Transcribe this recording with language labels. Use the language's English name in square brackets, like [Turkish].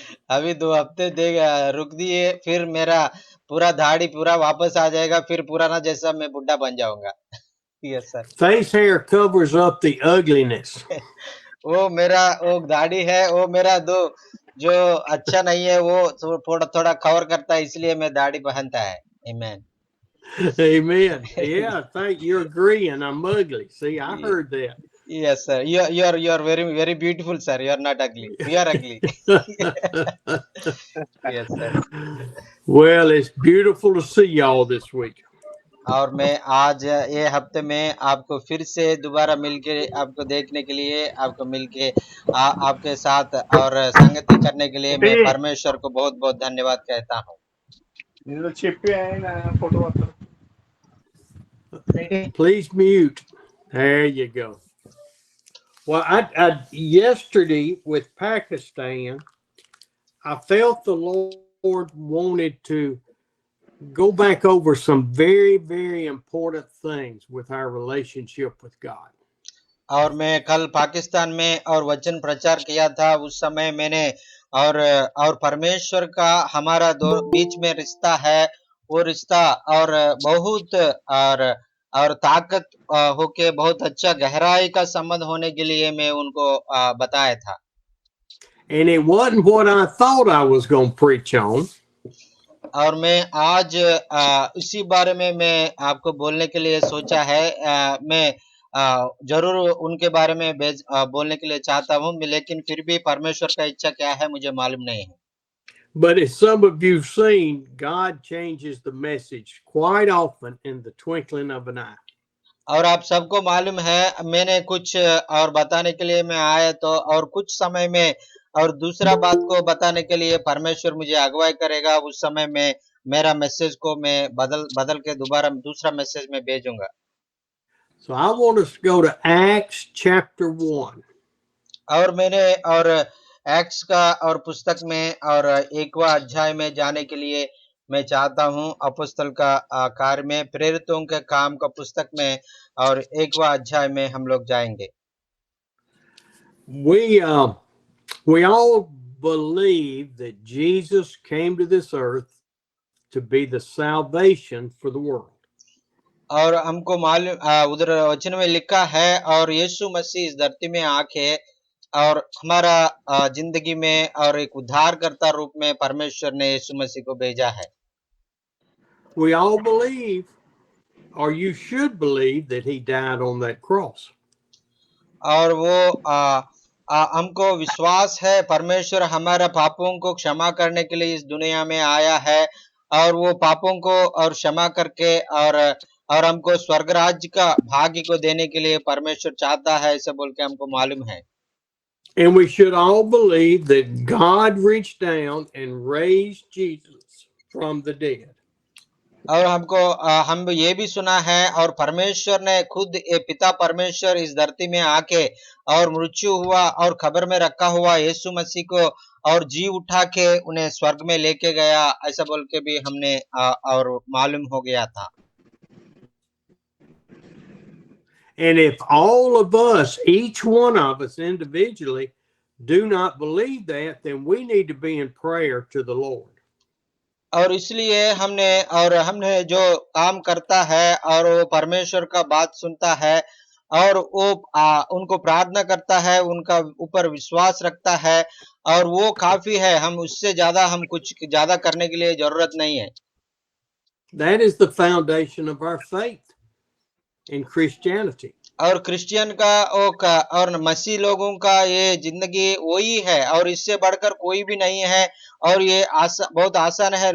[Hindi] अभी 2 हफ्ते रुक दिए, फिर मेरा पूरा दाढ़ी पूरा वापस आ जाएगा, फिर पुराना जैसा मैं बुढ़ा बन जाऊंगा। [English] Yes sir. Face hair covers up the ugliness. [Hindi] वो दाढ़ी है, वो मेरा दो जो अच्छा नहीं है वो थोड़ा थोड़ा कवर करता है, इसलिए मैं दाढ़ी पहनता है। [English] Amen. Amen. Yeah, I think you're agreeing. I'm ugly. See, I heard that. Yes, sir. You are very beautiful, sir. You are not ugly. We are ugly. Yes, sir. Well, it's beautiful to see y'all this week. [Hindi] और मैं आज ये हफ्ते में आपको फिर से दोबारा मिलके आपको देखने के लिए आपको मिलके आपके साथ और संगति करने के लिए मैं परमेश्वर को बहुत बहुत धन्यवाद कहता हूँ। [Telugu] నేను చెప్పి ఆయన ఫోటో వస్తారు. [English] Please mute. There you go. Well, yesterday with Pakistan, I felt the Lord wanted to go back over some very, very important things with our relationship with God. [Hindi] और मैं कल पाकिस्तान में और वचन प्रचार किया था, उस समय मैंने और परमेश्वर का हमारा बीच में रिश्ता है, वो रिश्ता और बहुत और ताकत होके बहुत अच्छा गहराई का संबंध होने के लिए मैं उनको बताया था। [English] And it wasn't what I thought I was going to preach on. [Hindi] और मैं आज इसी बारे में मैं आपको बोलने के लिए सोचा है। मैं जरूर उनके बारे में बोलने के लिए चाहता हूँ, लेकिन फिर भी परमेश्वर का इच्छा क्या है मुझे मालूम नहीं है। [English] But as some of you've seen, God changes the message quite often in the twinkling of an eye. [Hindi] और आप सबको मालूम है, मैंने कुछ और बताने के लिए मैं आया तो और कुछ समय में और दूसरा बात को बताने के लिए परमेश्वर मुझे अगुवाई करेगा, उस समय में मेरा मैसेज को मैं बदल के दोबारा दूसरा मैसेज में भेजूंगा। [English] So I want us to go to Acts chapter 1. [Hindi] और मैंने और एक्ट्स का और पुस्तक में और 1वां अध्याय में जाने के लिए मैं चाहता हूं। अपोस्तल का कार्य में प्रेरितों के काम का पुस्तक में और 1वां अध्याय में हम लोग जाएंगे। [English] We all believe that Jesus came to this earth to be the salvation for the world. [Hindi] और हमको मालूम उधर वचन में लिखा है, और यीशु मसीह इस धरती में आके और हमारा जिंदगी में और एक उद्धारकर्ता रूप में परमेश्वर ने यीशु मसीह को भेजा है। [English] We all believe, or you should believe, that he died on that cross. [Hindi] और वो हमको विश्वास है परमेश्वर हमारा पापों को क्षमा करने के लिए इस दुनिया में आया है, और वो पापों को और क्षमा करके और हमको स्वर्ग राज्य का भाग्य को देने के लिए परमेश्वर चाहता है, ऐसा बोल के हमको मालूम है। [English] And we should all believe that God reached down and raised Jesus from the dead. [Hindi] और हम ये भी सुना है, और परमेश्वर ने खुद पिता परमेश्वर इस धरती में आके और मृत्यु हुआ और खबर में रखा हुआ यीशु मसीह को और जी उठा के उन्हें स्वर्ग में लेके गया, ऐसा बोल के भी हमने और मालूम हो गया था। [English] And if all of us, each one of us individually, do not believe that, then we need to be in prayer to the Lord. [Hindi] और इसलिए हमने जो काम करता है और वो परमेश्वर का बात सुनता है और वो उनको प्रार्थना करता है, उनका ऊपर विश्वास रखता है, और वो काफी है, हम उससे ज्यादा हम कुछ ज्यादा करने के लिए जरूरत नहीं है। [English] That is the foundation of our faith in Christianity. [Hindi] और क्रिश्चियन का और मसीह लोगों का ये जिंदगी वही है, और इससे बढ़कर कोई भी नहीं है, और ये बहुत आसान है।